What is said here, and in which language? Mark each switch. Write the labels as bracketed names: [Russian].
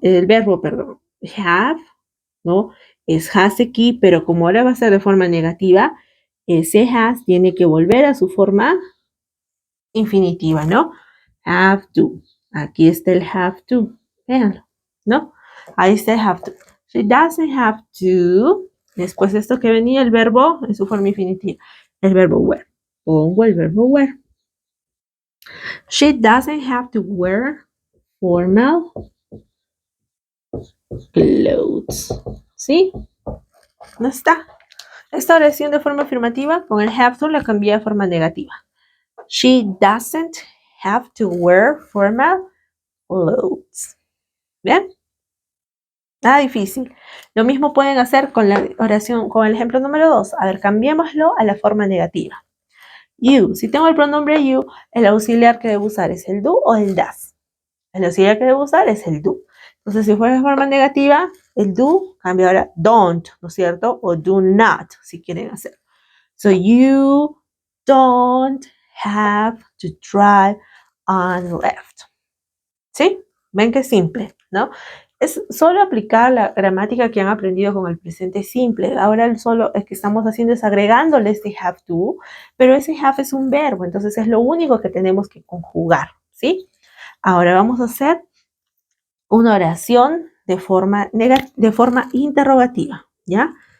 [Spanish] El verbo, perdón, have, ¿no? Es has aquí, pero como ahora va a ser de forma negativa, ese has tiene que volver a su forma infinitiva, ¿no? Have to. Aquí está el have to. Véanlo, ¿no? Ahí está el have to. [English] She doesn't have to. [Spanish] Después de esto que venía el verbo en su forma infinitiva. El verbo wear. Pongo el verbo wear. [English] She doesn't have to wear formal clothes. [Spanish] ¿Sí? ¿No está? Esta oración de forma afirmativa con el have to la cambié a forma negativa. [English] She doesn't have to wear formal clothes. [Spanish] ¿Bien? Nada difícil. Lo mismo pueden hacer con la oración, con el ejemplo número 2. A ver, cambiémoslo a la forma negativa. You. Si tengo el pronombre you, el auxiliar que debo usar es el do o el das. El auxiliar que debo usar es el do. Entonces, si fuera de forma negativa, el do cambia ahora don't, ¿no es cierto? O do not, si quieren hacer. [English] So, you don't have to drive on the left. [Spanish] ¿Sí? Ven que es simple, ¿no? Es solo aplicar la gramática que han aprendido con el presente simple. Ahora solo es que estamos haciendo es agregándole este have to, pero ese have es un verbo, entonces es lo único que tenemos que conjugar, ¿sí? Ahora vamos a hacer una oración de forma interrogativa, ¿ya?